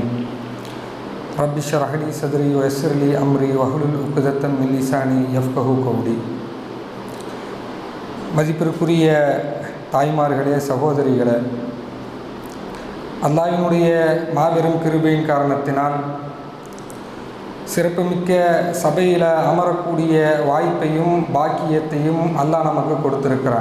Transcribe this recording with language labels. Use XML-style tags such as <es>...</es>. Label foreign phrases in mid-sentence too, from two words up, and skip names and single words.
<ar>رب اشرح لي صدري ويسر لي أمري واحلل عقدة من لساني يفقهوا قولي.</ar> <ta>மதிப்பிற்குரிய தாய்மார்களே, சகோதரிகளே, அல்லாஹ்வினுடைய மாபெரும் கிருபையின் காரணத்தினால் சிறப்புமிக்க சபையில் அமரக்கூடிய வாய்ப்பையும் பாக்கியத்தையும் அல்லாஹ் நமக்கு கொடுத்திருக்கிறான்.</ta>